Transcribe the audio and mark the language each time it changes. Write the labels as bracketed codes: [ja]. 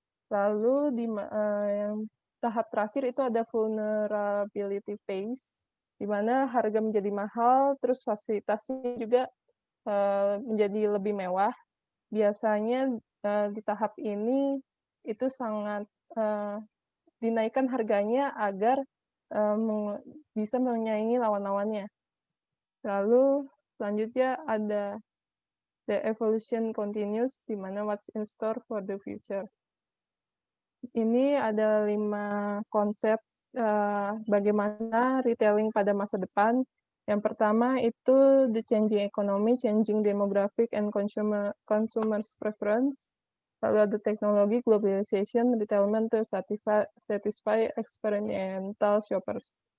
[id] Lalu di yang tahap terakhir itu ada vulnerability phase, di mana harga menjadi mahal, terus fasilitasnya juga menjadi lebih mewah. Biasanya di tahap ini itu sangat dinaikkan harganya agar bisa menyaingi lawan-lawannya. Lalu selanjutnya ada [en] The evolution continues, [id] di mana [en] what's in store for the future. [id] Ini ada 5 konsep bagaimana retailing pada masa depan. Yang pertama itu [en] the changing economy, changing demographic and consumers preference. [id] Lalu ada teknologi, [en] globalization, retailment to satisfy experiential shoppers.